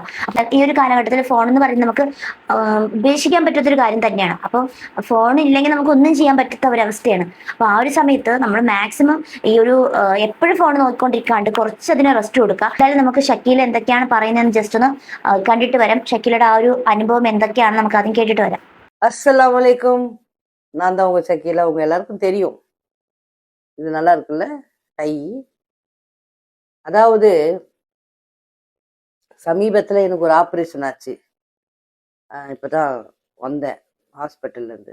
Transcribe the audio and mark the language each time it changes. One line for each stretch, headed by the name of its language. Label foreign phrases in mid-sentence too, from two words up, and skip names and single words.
Malayalam: അപ്പം ഈ ഒരു കാലഘട്ടത്തിൽ ഫോൺ എന്ന് പറയുന്നത് നമുക്ക് ഉപേക്ഷിക്കാൻ പറ്റാത്തൊരു കാര്യം തന്നെയാണ്. അപ്പം ഫോൺ ഇല്ലെങ്കിൽ നമുക്ക് ഒന്നും ചെയ്യാൻ പറ്റാത്ത ഒരവസ്ഥയാണ്. അപ്പോൾ ആ ഒരു സമയത്ത് നമ്മൾ മാക്സിമം ഈ ഒരു എപ്പോഴും ഫോൺ നോക്കിക്കൊണ്ടിരിക്കാണ്ട് കുറച്ച് അതിനെ റെസ്റ്റ് കൊടുക്കുക. എന്തായാലും നമുക്ക് ഷക്കീല എന്തൊക്കെയാണ് പറയുന്നതെന്ന് ജസ്റ്റ് ഒന്ന് കണ്ടിട്ട് വരാം. ഷക്കീലയുടെ ആ ഒരു അനുഭവം എന്തൊക്കെയാണ് നമുക്ക് ആദ്യം
Tamil: கேட்டுட்டு வரேன்.
Arabic: السلام عليكم.
Tamil: நான் தான் உங்க ஷக்கீலா. உங்க எல்லாருக்கும் தெரியும், இது நல்லா இருக்குல்ல டை. அதாவது சமீபத்தில் எனக்கு ஒரு ஆப்ரேஷன் ஆச்சு. இப்போதான் வந்தேன் ஹாஸ்பிட்டல்லேருந்து.